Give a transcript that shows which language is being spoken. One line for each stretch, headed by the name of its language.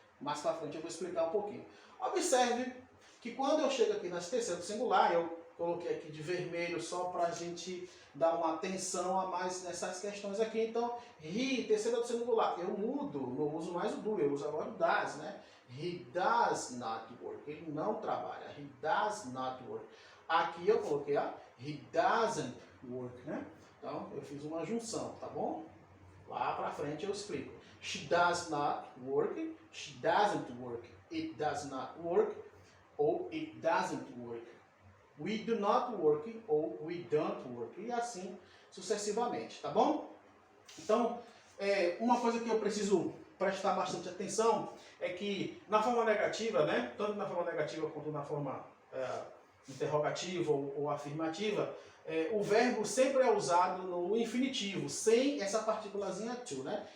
Portuguese: Mais para frente eu vou explicar um pouquinho. Observe que quando eu chego aqui nas terceiras do singular, eu coloquei aqui de vermelho só para a gente dar uma atenção a mais nessas questões aqui. Então, he, terceira do singular, eu mudo, não uso mais o do, eu uso agora o does, né?
English: He does not work,
Portuguese: ele não trabalha,
English: he does not work.
Portuguese: Aqui eu coloquei a
English: he doesn't work,
Portuguese: né? Então, eu fiz uma junção, tá bom? Lá para frente eu explico.
English: She does not work, she doesn't work, it does not work, ou it doesn't work. We do not work, ou we don't work,
Portuguese: e assim sucessivamente, tá bom? Então, uma coisa que eu preciso prestar bastante atenção é que na forma negativa, né, tanto na forma negativa quanto na forma interrogativa ou afirmativa, o verbo sempre é usado no infinitivo, sem essa partículazinha to, né?